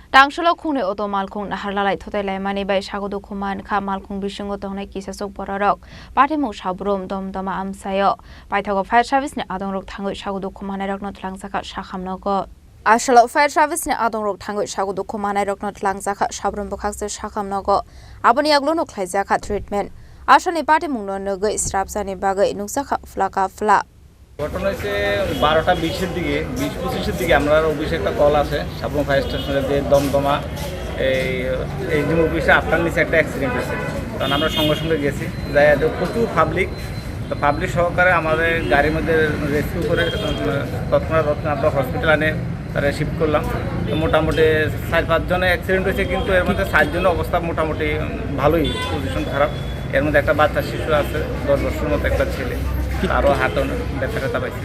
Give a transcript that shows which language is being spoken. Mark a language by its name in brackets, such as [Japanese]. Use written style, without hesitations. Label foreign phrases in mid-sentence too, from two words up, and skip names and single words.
[Kok Borok] Tangsalo Khungnwi Oto Malkhung Naharlalai Thuthailaimani bai Sago Dukhumankha Malkhung Bisingo Tongnai Kisaswk Bororok Patimung Sabroom Domdoma Amchaio Paithango Fire Servicesni Adongrok Thangwi Sago Dukhumanairokno Twlangjakha Sakham Nogo Asalo Fire Servicesni Adongrok Thangwi Sago Dukhumanairokno Twlangjakha Sabroom Bukhakse Sakham Nogo Aboni aglono Khaijakha treatment Asani Patimung Nogo Israpsani Bagai Nukjakha Flaka Fla [Bangla] ঘটনা হচ্ছে 12টা 20-এর দিকে 20-25-এর দিকে আমরা অফিসে একটা কল আসে সাবরুম ফায়ার স্টেশনে যে দমদমা এই যে অফিসে আপনার নিচে একটা অ্যাক্সিডেন্ট হয়েছে তখন আমরা সঙ্গে সঙ্গে গেছি যাই প্রচুর পাবলিক সহকারে আমাদের গাড়ির মধ্যে রেস্কিউ করে তৎক্ষণাৎ আমরা হসপিটাল আনে তারা শিফট করলাম তো মোটামুটি 4-5 জনের অ্যাক্সিডেন্ট হয়েছে কিন্তু এর মধ্যে 7 জনের অবস্থা মোটামুটি ভালোই পজিশন খারাপ এর মধ্যে একটা বাচ্চা শিশু আছে 10 বছরের মতো একটা ছেলে আরও হাত ব্যথা পাইছে